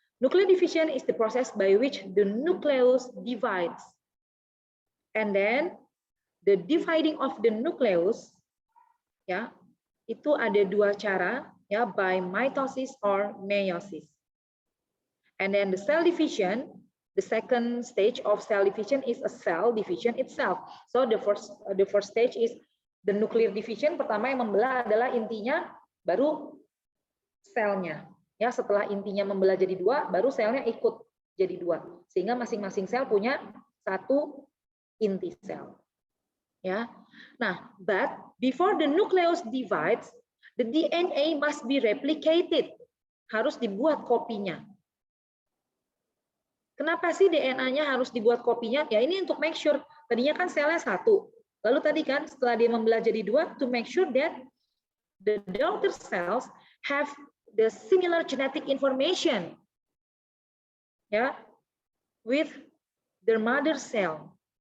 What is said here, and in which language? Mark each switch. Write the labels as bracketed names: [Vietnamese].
[English] Nuclear division is the process by which the nucleus divides, and then the dividing of the nucleus, [Indonesian] itu ada dua cara, [English] by mitosis or meiosis. And then the cell division, the second stage of cell division is a cell division itself. So the first stage is the nuclear division. [Indonesian] Pertama yang membelah adalah intinya, baru selnya. Ya, setelah intinya membelah jadi dua, baru selnya ikut jadi dua. Sehingga masing-masing sel punya satu inti sel. Ya. [English] Nah, but before the nucleus divides, the DNA must be replicated. [Indonesian] Harus dibuat kopinya. Kenapa sih DNA-nya harus dibuat kopinya? Ya ini untuk [English] make sure, [Indonesian] tadinya kan selnya satu. Lalu tadi kan setelah dia membelah jadi dua, [English] to make sure that the daughter cells have the similar genetic information, with their mother cell.